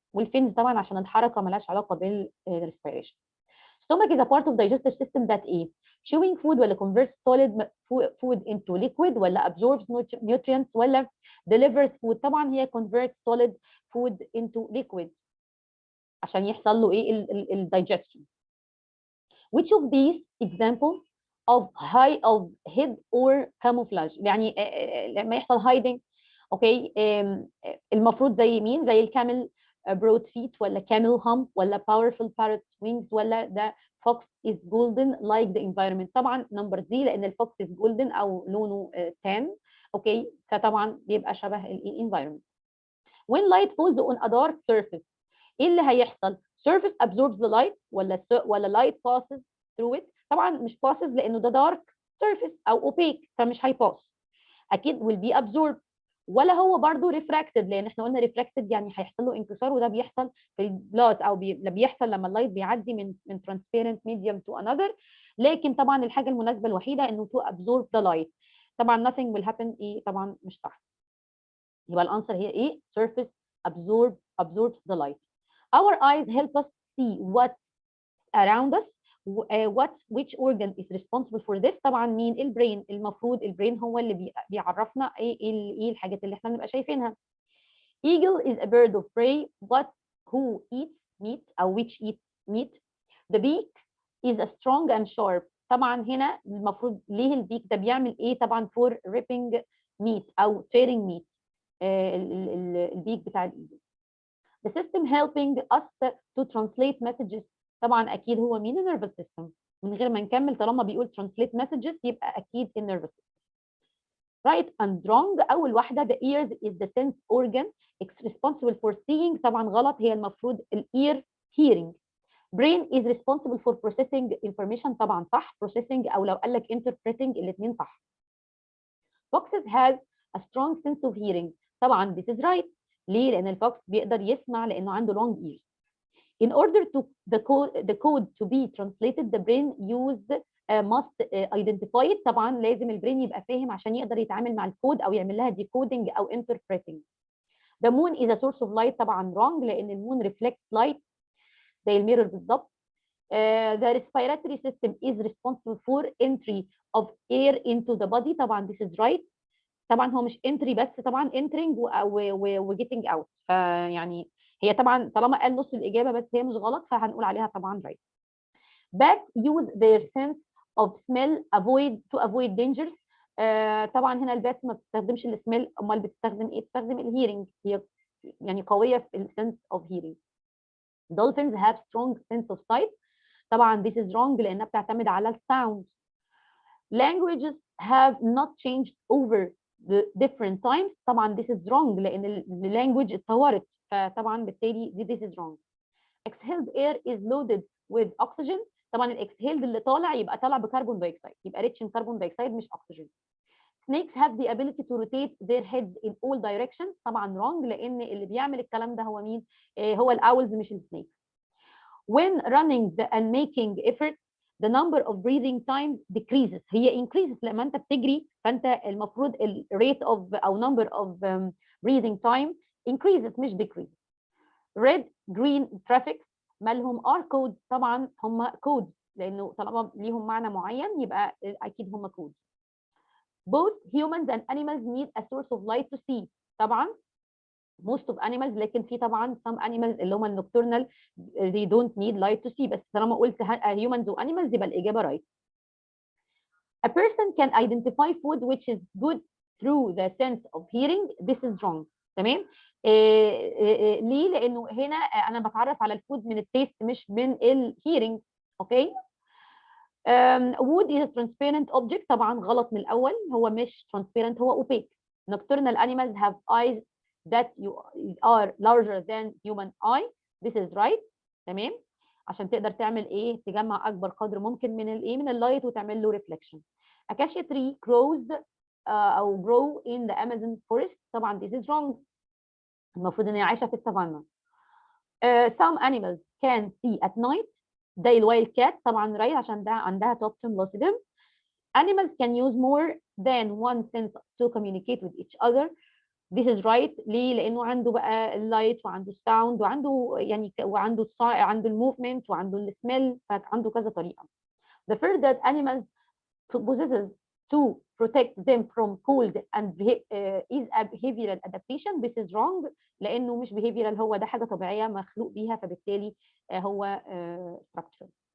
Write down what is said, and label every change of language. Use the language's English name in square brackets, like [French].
[Arabic] والفينز طبعا عشان الحركه مالهاش علاقه بالريسبيريشن. [English] Stomach is a part of digestive system that ايه؟ chewing food ولا converts solid food into liquid ولا absorbs nutrients ولا delivers food؟ طبعا هي converts solid food into liquid [Arabic] عشان يحصل له ايه؟ [English] digestion. Which of these examples of hid or camouflage؟ [Arabic] يعني لما يحصل [English] hiding، okay, [Arabic] المفروض زي مين؟ زي الكامل [English] broad feet ولا camel hump ولا powerful parrot's wings ولا the fox is golden like the environment؟ [Arabic] طبعا نمبر دي، لان الفوكس [English] is golden او لونه tan، okay, [Arabic] فطبعا بيبقى شبه [English] environment. When light falls on a dark surface [Arabic] ايه اللي هيحصل؟ [English] surface absorbs the light ولا light passes through it؟ طبعا مش passes لانه ده dark surface او opaque [Arabic] فمش هيباس، اكيد [English] will be absorbed. [Arabic] ولا هو برضو refracted، لان احنا قلنا refracted يعني هيحصل له انكسار، وده بيحصل في البلاد او بيحصل لما اللايت بيعدي من [English] transparent medium to another. [Arabic] لكن طبعا الحاجه المناسبه الوحيده انه [English] to absorb the light. [Arabic] طبعا [English] nothing will happen [Arabic] ايه؟ طبعا مش صح. يبقى الانسر هي ايه؟ [English] surface absorbs the light. Our eyes help us see what's around us. Which organ is responsible for this؟ [Arabic] طبعا مين؟ البرين. المفروض البرين هو اللي بيعرفنا ايه الحاجات اللي احنا بنبقى شايفينها. [English] Eagle is a bird of prey but who eats meat او which eats meat. The beak is a strong and sharp. [Arabic] طبعا هنا المفروض ليه البيك ده بيعمل ايه؟ طبعا [English] for ripping meat [Arabic] او [English] tearing meat. [Arabic] البيك بتاع الايجل. [English] The system helping us to translate messages. [Arabic] طبعا اكيد هو مين؟ النيرفس سيستم. من غير ما نكمل طالما بيقول [English] translate messages [Arabic] يبقى اكيد النيرفس سيستم. [English] right and wrong. [Arabic] اول واحده [English] the ears is the sense organ responsible for seeing. [Arabic] طبعا غلط، هي المفروض ear hearing. [English] brain is responsible for processing information. [Arabic] طبعا صح processing، او لو قال لك interpreting الاثنين صح. [English] foxes has a strong sense of hearing. طبعا this is right. [Arabic] ليه؟ لان الفوكس بيقدر يسمع لانه عنده long ears. [English] In order to the code to be translated the brain must identify it. [Arabic] طبعا لازم البرين يبقى فاهم عشان يقدر يتعامل مع الكود او يعمل لها decoding او interpreting. [English] The moon is a source of light. [Arabic] طبعا wrong، لان المون [English] reflects light [Arabic] زي الميرور بالظبط. [English] The respiratory system is responsible for entry of air into the body. طبعا this is right. [Arabic] طبعا هو مش entry بس، طبعا entering و [English] getting out. [Arabic] فيعني هي طبعا طالما قال نص الاجابه بس هي مش غلط فهنقول عليها طبعا right. [English] Bats use their sense of smell to avoid dangers. [Arabic] طبعا هنا البات ما بتستخدمش السميل، امال بتستخدم ايه؟ بتستخدم الهيرنج، هي يعني قويه في السنس اوف هيرنج. [English] Dolphins have strong sense of sight. [Arabic] طبعا [English] this is wrong [Arabic] لانها بتعتمد على الساوند. [English] Languages have not changed over the different times. [Arabic] طبعا [English] this is wrong [Arabic] لان اللانجوج اتطورت، فطبعا بالتالي this is wrong. [English] Exhaled air is loaded with oxygen. [Arabic] طبعا الاكسهيلد اللي طالع يبقى طالع بكربون دايوكسيد، يبقى ريتش ان كربون دايوكسيد مش oxygen. [English] Snakes have the ability to rotate their heads in all directions. [Arabic] طبعا wrong لان اللي بيعمل الكلام ده هو مين؟ هو الاولز مش السنيك. [English] When running and making effort the number of breathing time decreases. هي increases [Arabic] لما انت بتجري، فانت المفروض ال [English] rate of او number of breathing time increases مش decreases. red green traffic [Arabic] مالهم [English] are code، [Arabic] طبعا هم code لانه طالما ليهم معنى معين يبقى اكيد هم code. [English] both humans and animals need a source of light to see، طبعا most of animals، [Arabic] لكن في طبعا [English] some animals اللي هم النocturnal they don't need light to see، [Arabic] بس طالما قلت [English] humans و animals [Arabic] يبقى الإجابة [English] right. A person can identify food which is good through the sense of hearing. This is wrong. تمام. [Arabic] ليه؟ لأنه هنا أنا بتعرف على الفود من التيست مش من الهيرنج. اوكي. [English] wood is a transparent object، طبعا غلط من الأول، هو مش transparent، هو opaque. Nocturnal animals have eyes that are larger than human eye. This is right. [Arabic] تمام. عشان تقدر تعمل ايه؟ تجمع اكبر قدر ممكن من الايه؟ من اللايت وتعمل له ريفلكشن. [English] Acacia tree grows او grow in the Amazon forest. طبعا this is wrong. [Arabic] المفروض ان هي عايشه في السافانا. [English] Some animals can see at night. [Arabic] زي الوايلد كات طبعا right عشان ده عندها توبتم لوسيدم. [English] Animals can use more than one sense to communicate with each other. This is right. [Arabic] ليه؟ لأنه عنده بقى اللايت وعنده الساوند وعنده يعني عنده الموفمنت وعنده السميل، فعنده كذا طريقة. [English] The fur that animals possesses to protect them from cold and is a behavioral adaptation. This is wrong. [Arabic] لأنه مش behavioral، هو ده حاجة طبيعية مخلوق بيها، فبالتالي هو structural.